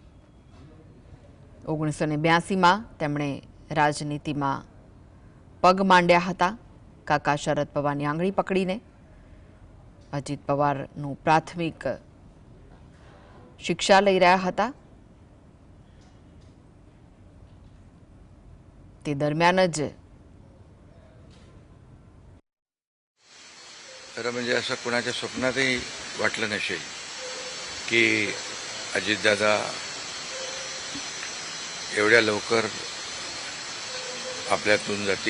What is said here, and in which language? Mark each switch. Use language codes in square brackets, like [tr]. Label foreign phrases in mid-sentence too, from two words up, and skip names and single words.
[gu] 1982માં તેમણે રાજનીતિમાં પગ માંડ્યા હતા કાકા શરદ પવારની આંગળી પકડીને। અજીત પવારનું પ્રાથમિક શિક્ષા લઈ રહ્યા હતા। તે દરમિયાન જ [mr] म्हणजे असं कोणाच्या स्वप्नातही वाटलं नसेल की अजितदादा एवढ्या लवकर आपल्यातून जातील।